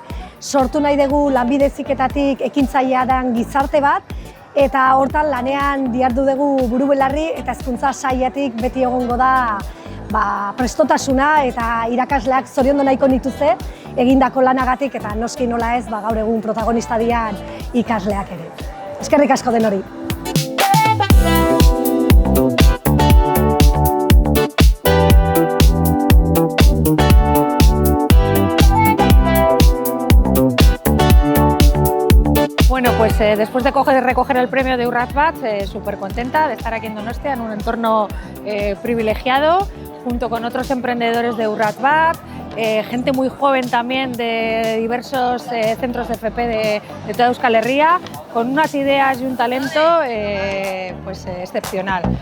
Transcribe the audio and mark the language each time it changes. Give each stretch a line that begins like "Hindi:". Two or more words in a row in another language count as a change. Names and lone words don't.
Basque: Sortu nahi dugu lanbide heziketatik ekintzailea den gizarte bat, eta hortan lanean dihardu dugu buru-belarri eta hezkuntza sailetik beti egongo da prestotasuna eta irakasleak zoriondu nahiko nituzte egindako lanagatik eta noski nola ez gaur egun protagonista dian ikasleak ere. Eskerrik asko denori.
Spanish: Bueno, pues después de recoger el premio de Urrats Bat, súper contenta de estar aquí en Donostia, en un entorno privilegiado, junto con otros emprendedores de Urrats Bat, gente muy joven también de diversos centros de FP de toda Euskal Herria, con unas ideas y un talento excepcional.